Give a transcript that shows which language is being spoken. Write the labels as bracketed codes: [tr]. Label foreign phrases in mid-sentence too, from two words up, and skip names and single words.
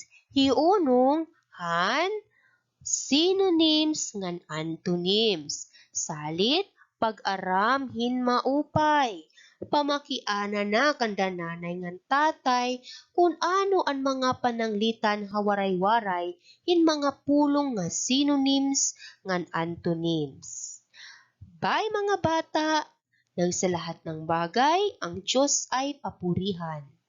[war] Hiunong han synonyms ngan antonyms. Salit pag-aram hin maupay. Pamakiana na kanda nanay ngan tatay kung ano ang mga pananglitan hawaray-waray hin mga pulong nga synonyms ngan antonyms. Bye mga bata! [tl] Nang sa lahat ng bagay, ang Diyos ay papurihan.